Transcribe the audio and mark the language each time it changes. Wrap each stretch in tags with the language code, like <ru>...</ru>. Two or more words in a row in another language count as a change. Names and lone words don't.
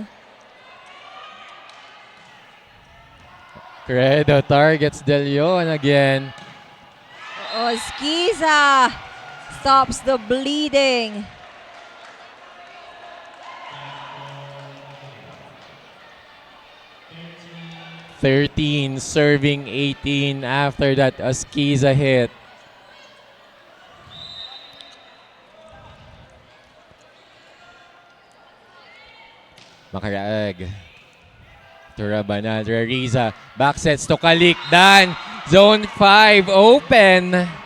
<en>Credo targets De Leon again. Ozquiza stops the bleeding. Serving 18 after that Ozquiza hit. Makaraag. Turabanan, Rariza. Backsets to Kalikdan. Zone 5 open.</en>